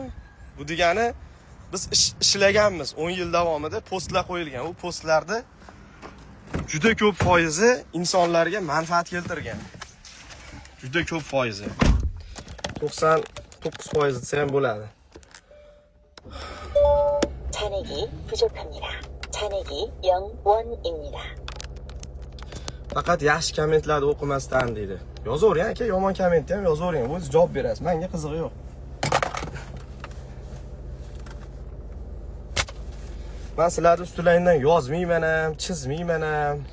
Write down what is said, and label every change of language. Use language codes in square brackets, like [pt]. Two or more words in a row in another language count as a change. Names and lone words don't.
[uz] Bu degani biz ishlaganmiz 10 yil davomida postlar qo'yilgan. U postlarda juda ko'p foizi insonlarga manfaat keltirgan. Juda ko'p foizi. 99% desa ham bo'ladi. [ko] 잔액이 부족합니다. 잔액이 0원입니다. [uz] Faqat yaxshi kommentlarni o'qimasdan deydi. Yozavering aka, yomon kommentni ham yozavering. O'z javob berasiz. Menga qizig'i yo'q. Men sizlarni ustularingdan yozmayman ham, chizmayman ham.